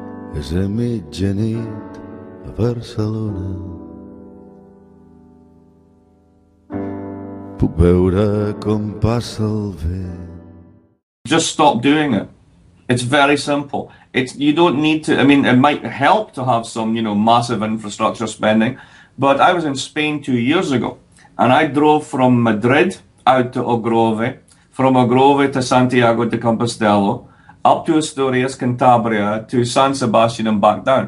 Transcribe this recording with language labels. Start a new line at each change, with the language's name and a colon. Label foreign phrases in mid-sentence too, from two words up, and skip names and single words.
Catalan: És a mitjanit a Barcelona. Puc veure com passa el vent.
English: Just stop doing it. It's very simple. You don't need to, I mean, it might help to have some, massive infrastructure spending, but I was in Spain 2 years ago, and I drove from Madrid out to Ogrove, from Ogrove to Santiago de Compostela, up to Asturias, Cantabria, to San Sebastian and back down.